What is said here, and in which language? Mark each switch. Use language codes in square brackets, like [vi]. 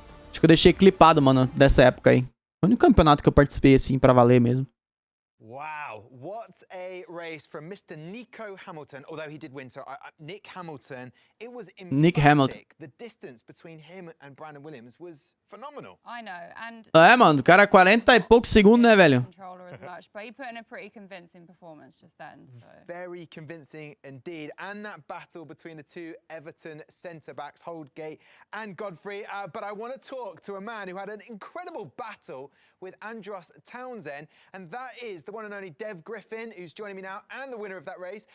[pt] Acho que eu deixei clipado, mano, dessa época aí. Foi o único campeonato que eu participei, assim, pra valer mesmo. [en] Wow, what a race from Mr. Nico Hamilton. Although he did win, so Nick Hamilton, it was emphatic. The distance between him and Brandon Williams was phenomenal. I know, and [pt] É, mano, o cara 40 e poucos segundos, né, velho? [en] controller as much, but he put in a pretty convincing performance just then. So. Very convincing indeed. And that battle between the two Everton centre-backs, Holdgate and Godfrey. But I want to talk to a man who had an incredible battle with Andros Townsend, and that is the one and only Dev Griffin, who's joining me now, and the winner of that race.